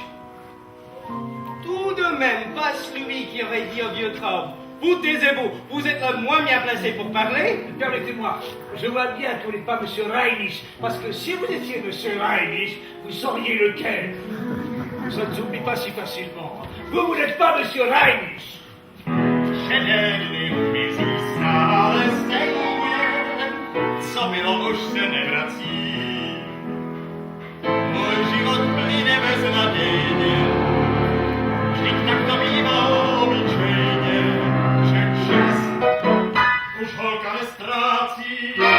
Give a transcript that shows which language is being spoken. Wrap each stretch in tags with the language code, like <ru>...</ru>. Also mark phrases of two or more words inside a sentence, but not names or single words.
<fr>Tout de même, pas celui qui aurait dit au vieux Traum. Vous taisez-vous, vous êtes le moins bien placé pour parler. Permettez-moi, je vois bien que vous n'êtes pas Monsieur Reich, parce que si vous étiez Monsieur Reich, vous sauriez lequel. Ça ne s'oublie pas si facilement. Vous n'êtes pas Monsieur Reich.</fr> <cs>Šedé mizí stále stejně, co bylo už se nevrací. Můj život plyne beznadějně, vždyť tak to bývá obyčejně, že čas už holka nestrácí.</cs>